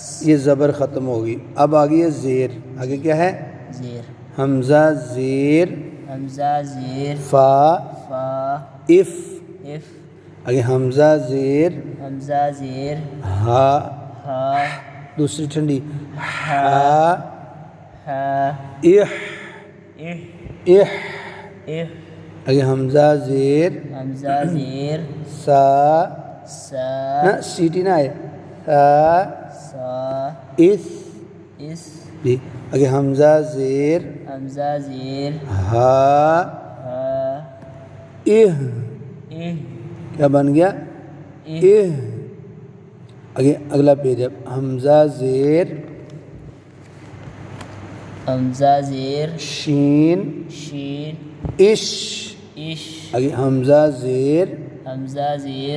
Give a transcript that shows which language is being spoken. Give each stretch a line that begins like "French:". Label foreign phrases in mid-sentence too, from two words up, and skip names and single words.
Urdu: یہ زبر ختم ہوگی. اب آگے یہ زیر. آگے کیا ہے؟ زیر. حمزہ زیر حمزہ زیر فا فا اف. اف. آگے حمزہ زیر حمزہ زیر ہا. ہا دوسری ٹھنڈی ہا ہا اح. اح. اح. اح. آگے حمزہ زیر حمزہ زیر سا. سا نہ سیٹی نہ آئے. سا سا اس. اس. جی آگے حمزہ زیر حمزہ زیر ہا ہا اہ. اح. کیا بن گیا؟ اح. اہ. آگے اگلا پیج اب حمزہ زیر حمزہ زیر شین شین اش. اش. آگے حمزہ زیر حمزہ زیر